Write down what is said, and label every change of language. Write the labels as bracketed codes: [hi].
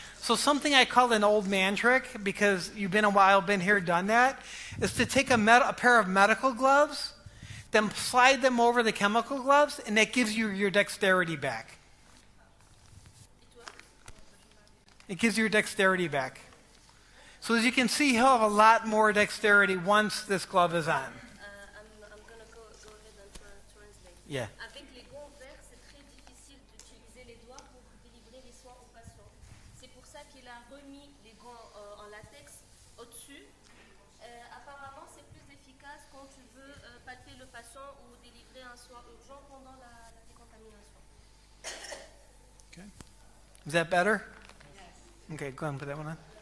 [en] So something I call an old man trick, because you've been a while, been here, done that, is to take a pair of medical gloves, then slide them over the chemical gloves, and that gives you your dexterity back. It gives you your dexterity back. So as you can see, he'll have a lot more dexterity once this glove is on. I'm going to go ahead and translate. Yeah. [fr] Avec les gants verts, c'est très difficile d'utiliser les doigts pour délivrer les soins aux patients. C'est pour ça qu'il a remis les gants en latex au-dessus. Apparemment, c'est plus efficace quand tu veux palper le patient ou délivrer un soin urgent pendant la décontamination. [en] Okay. Is that better? Okay, go ahead and put that one on.